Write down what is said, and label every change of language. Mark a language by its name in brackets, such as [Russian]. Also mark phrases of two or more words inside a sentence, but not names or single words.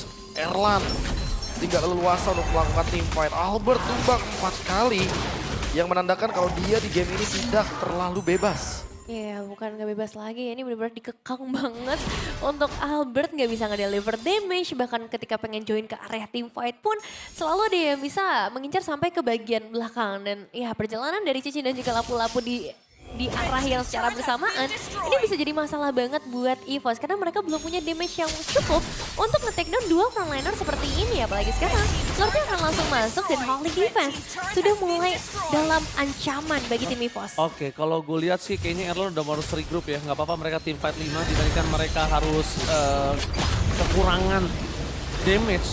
[Indonesian] Erlan tidak leluasa untuk melakukan [English] team fight. [Indonesian] Albert tumbang 4 kali. Yang menandakan kalau dia di game ini tidak terlalu bebas. Iya, bukan gak bebas lagi. Ini benar-benar dikekang banget untuk Albert gak bisa nge- [English] deliver damage. [Indonesian] Bahkan ketika pengen join ke area [English] team fight [Indonesian] pun selalu ada yang bisa mengincar sampai ke bagian belakang. Dan ya perjalanan dari Cici dan juga Lapu-Lapu di arah yang secara bersamaan ini bisa jadi masalah banget buat EVOS karena mereka belum punya damage yang cukup untuk nge- [English] take down [Indonesian] dua frontliner seperti ini. Apalagi sekarang Lordnya akan langsung masuk dan Holy Defense sudah mulai dalam ancaman bagi tim EVOS. Oke, kalau gue lihat sih kayaknya Erlan udah harus regroup ya. Nggak apa-apa mereka tim fight 5 dibandingkan mereka harus kekurangan damage.